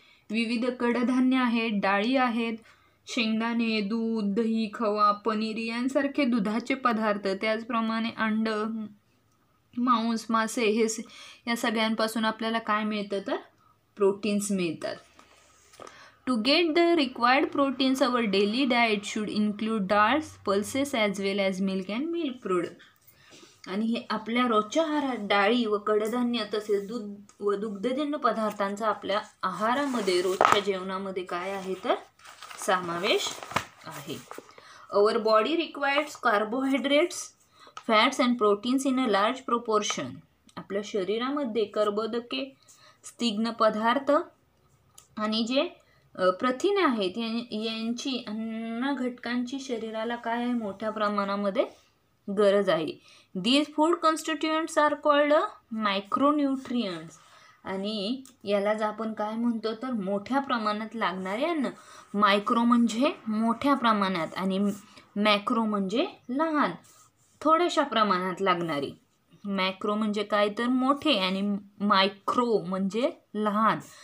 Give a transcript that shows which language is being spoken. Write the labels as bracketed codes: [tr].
[mr] विविध कडधान्य आहेत, डाळी आहेत, शेंगदाणे, दूध, दही, खवा, पनीर यांसारखे दुधाचे पदार्थ, त्याचप्रमाणे अंड, मांस, मासे, हे या सगळ्यांपासून आपल्याला काय मिळतं? तर प्रोटीन्स मिळतात. [en] To get the required proteins, our daily diet should include dals, pulses as well as milk and milk products. [mr] आणि हे आपल्या रोजच्या आहारात डाळी व कडधान्य तसेच दूध व दुग्धजन्य पदार्थांचा आपल्या आहारामध्ये, रोजच्या जेवणामध्ये काय आहे? तर समावेश आहे. [en] Our body requires carbohydrates, fats and proteins in a large proportion. [mr] आपल्या शरीरामध्ये कर्बोदके, स्निग्ध पदार्थ आणि जे प्रथिने आहेत यांची, अन्न घटकांची शरीराला काय आहे? मोठ्या प्रमाणामध्ये गरज आहे. [en] These food constituents are called micronutrients. [mr] आणि यालाच आपण काय म्हणतो? तर मोठ्या प्रमाणात लागणारे अन्न. मायक्रो म्हणजे मोठ्या प्रमाणात आणि मॅक्रो म्हणजे लहान, थोड्याशा प्रमाणात लागणारी. मॅक्रो म्हणजे काय? तर मोठे, आणि मायक्रो म्हणजे लहान.